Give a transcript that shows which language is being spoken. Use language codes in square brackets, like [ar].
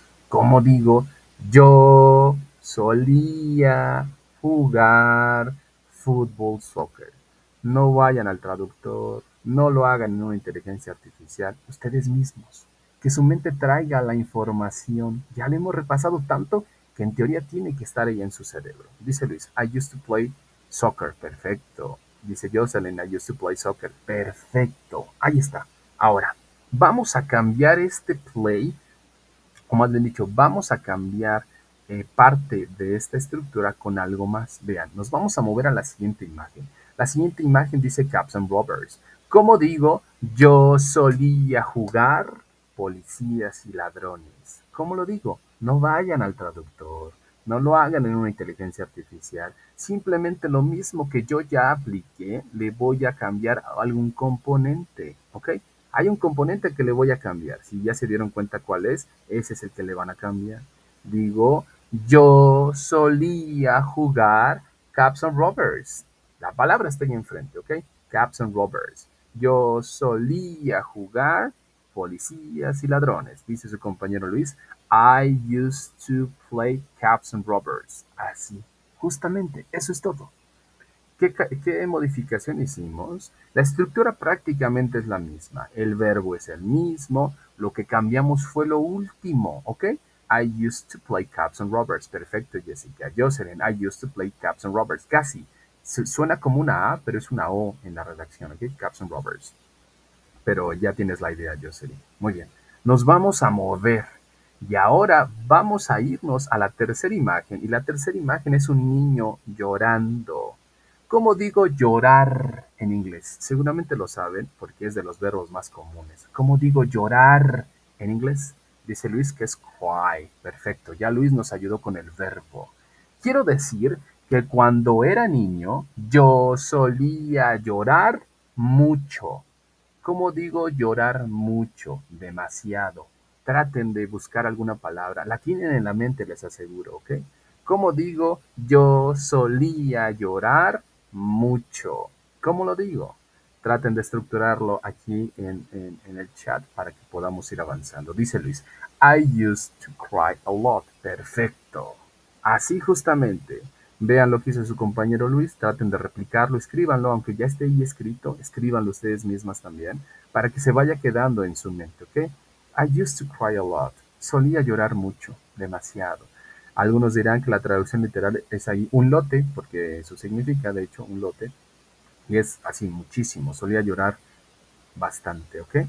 [es] Como digo, yo solía jugar fútbol, soccer. No vayan al traductor, no lo hagan en una inteligencia artificial, ustedes mismos. Que su mente traiga la información. Ya lo hemos repasado tanto que en teoría tiene que estar ahí en su cerebro. Dice Luis, [en] I used to play soccer. [es] Perfecto. Dice Jocelyn, [en] I used to play soccer. [es] Perfecto. Ahí está. Ahora, vamos a cambiar este play, o más bien dicho, vamos a cambiar parte de esta estructura con algo más. Vean, nos vamos a mover a la siguiente imagen. La siguiente imagen dice Cops and Robbers. Como digo, yo solía jugar policías y ladrones. ¿Cómo lo digo? No vayan al traductor, no lo hagan en una inteligencia artificial. Simplemente lo mismo que yo ya apliqué, le voy a cambiar algún componente, ¿ok? Hay un componente que le voy a cambiar. Si ya se dieron cuenta cuál es, ese es el que le van a cambiar. Digo, yo solía jugar Caps and Robbers. La palabra está ahí enfrente, ¿ok? Caps and Robbers. Yo solía jugar policías y ladrones, dice su compañero Luis. [en] I used to play Caps and Robbers. [es] Así, justamente, eso es todo. ¿Qué modificación hicimos? La estructura prácticamente es la misma, el verbo es el mismo, lo que cambiamos fue lo último, ¿ok? [en] I used to play Caps and Robbers. [es] Perfecto, [en] Jessica. Jocelyn, I used to play Caps and Robbers. [es] Casi. Suena como una A, pero es una O en la redacción, ¿ok? Caps and Robbers. Pero ya tienes la idea, Jocelyn. Muy bien. Nos vamos a mover. Y ahora vamos a irnos a la tercera imagen. Y la tercera imagen es un niño llorando. ¿Cómo digo llorar en inglés? Seguramente lo saben porque es de los verbos más comunes. ¿Cómo digo llorar en inglés? Dice Luis que es cry. Perfecto, ya Luis nos ayudó con el verbo. Quiero decir que cuando era niño yo solía llorar mucho. ¿Cómo digo llorar mucho? Demasiado. Traten de buscar alguna palabra. La tienen en la mente, les aseguro, ¿ok? ¿Cómo digo yo solía llorar mucho? ¿Cómo lo digo? Traten de estructurarlo aquí en el chat para que podamos ir avanzando. Dice Luis, [en] I used to cry a lot. [es] Perfecto. Así justamente. Vean lo que hizo su compañero Luis, traten de replicarlo, escríbanlo, aunque ya esté ahí escrito, escríbanlo ustedes mismas también, para que se vaya quedando en su mente, ¿ok? [en] I used to cry a lot. [es] Solía llorar mucho, demasiado. Algunos dirán que la traducción literal es ahí un lote, porque eso significa, de hecho, un lote, y es así muchísimo, solía llorar bastante, ¿ok?